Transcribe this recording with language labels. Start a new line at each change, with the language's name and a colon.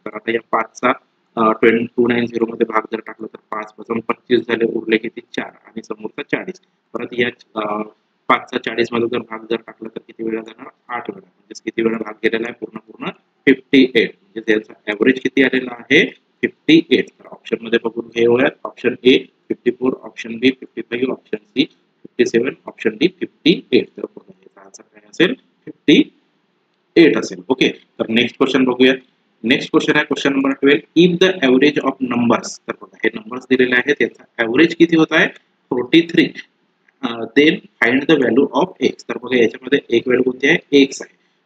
Marathi: तर आता या 5 चा 290 मध्ये भाग जर टाकला तर 5 पासून 25 झाले, उरले किती 4 आणि समोरचा 40. परत या 5 चा 40 मध्ये जर भाग जर टाकला तर किती वेळा जाणार, 8 वेळा. म्हणजे किती वेळा भाग गेलेला आहे, पूर्ण पूर्ण 58. म्हणजे त्याचा ॲव्हरेज किती आलेला आहे, 58. तर ऑप्शन मध्ये बघून घेऊयात. Option A 54, option B 55, option C 57, option D 58. तर याचा आन्सर काय असेल, 58 असेल. ओके, तर नेक्स्ट क्वेश्चन बघूया. नेक्स्ट क्वेश्चन आहे question number 12.
English: if the average of numbers,
Marathi: तर बघा हे नंबर्स दिलेले आहेत, याचा ॲव्हरेज किती होत आहे, 43.
English: Then find the value of x.
Marathi: तर बघा याच्यामध्ये एक व्हॅल्यू कोणती आहे, एक्स आहे.